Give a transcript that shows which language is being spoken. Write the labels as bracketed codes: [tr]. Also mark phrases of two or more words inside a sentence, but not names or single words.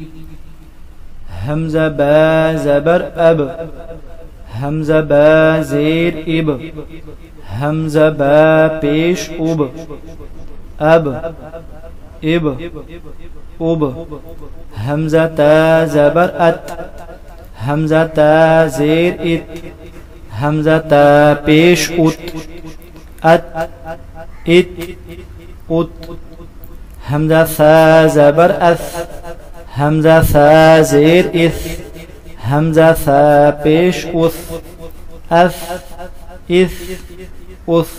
[ur] حمزہ با زبر اب، حمزہ با زیر اب، حمزہ با پیش اب، اب، اب، اب۔ حمزہ تا زبر ات، حمزہ تا زیر ات، حمزہ تا پیش ات، ات، ات، ات۔ حمزہ ثا زبر اث، حمزہ ثا زیر اث، حمزہ ثا پیش اث، اث، اث، اث۔